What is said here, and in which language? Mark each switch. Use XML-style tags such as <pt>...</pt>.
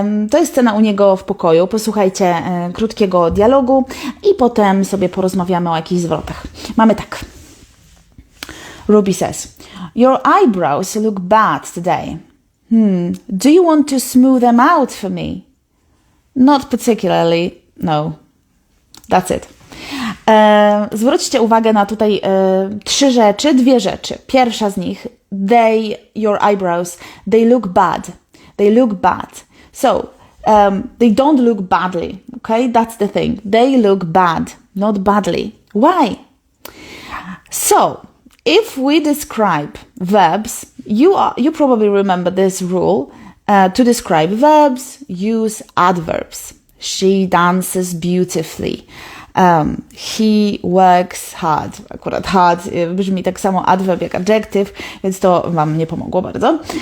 <pl>To jest scena u niego w pokoju. Posłuchajcie krótkiego dialogu i potem sobie porozmawiamy o jakichś zwrotach. Mamy tak.</pl> <en>Ruby says, "Your eyebrows look bad today. Do you want to smooth them out for me?" "Not particularly, no. That's it."</en> <pl>Zwróćcie uwagę na tutaj dwie rzeczy. Pierwsza z nich,</pl> <en>your eyebrows, they look bad. They look bad. So, they don't look badly, okay? That's the thing. They look bad, not badly. Why? So, if we describe verbs, you probably remember this rule. To describe verbs, use adverbs. She dances beautifully. He works hard.</en> <pl>Akurat hard brzmi tak samo adverb jak adjective, więc to Wam nie pomogło bardzo.</pl>